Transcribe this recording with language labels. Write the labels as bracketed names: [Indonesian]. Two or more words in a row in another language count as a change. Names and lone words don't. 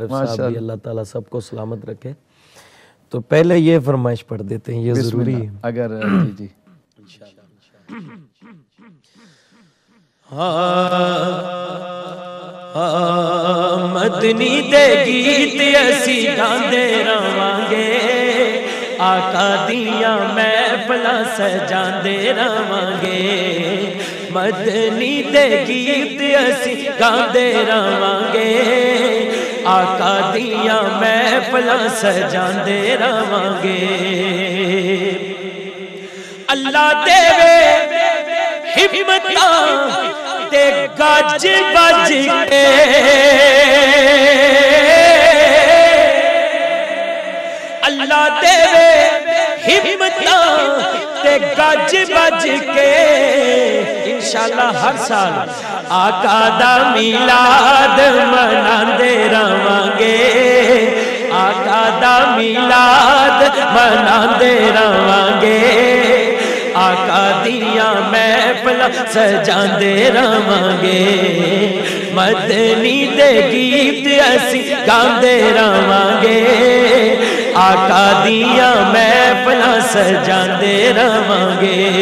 [Urdu] عارف صاحب بھی اللہ تعالیٰ سب کو سلامت رکھے. تو پہلے یہ فرمائش پڑھ دیتے ہیں, یہ ضروری ہے اگر جی [Punjabi] مدنی دے گیت اسی گاندے رہواں گے, آقا دیاں محفلاں سجاندے رہواں گے. مدنی دے گیت اسی گاندے رہواں گے, آقا دیاں محفلاں سجاندے رہواں گے. اللہ دے ہمتاں تے گج بج کے, اللہ دے ہمتاں تے گج بج کے. انشاءاللہ ہر سال آقا دا میلاد مناندے رہواں گے, آقا دا میلاد مناندے رہواں گے. آقا دیاں محفلاں سجاندے رہواں گے. مدنی دے گیت اسی گاندے رہواں گے, آقا دیاں محفلاں سجاندے رہواں گے.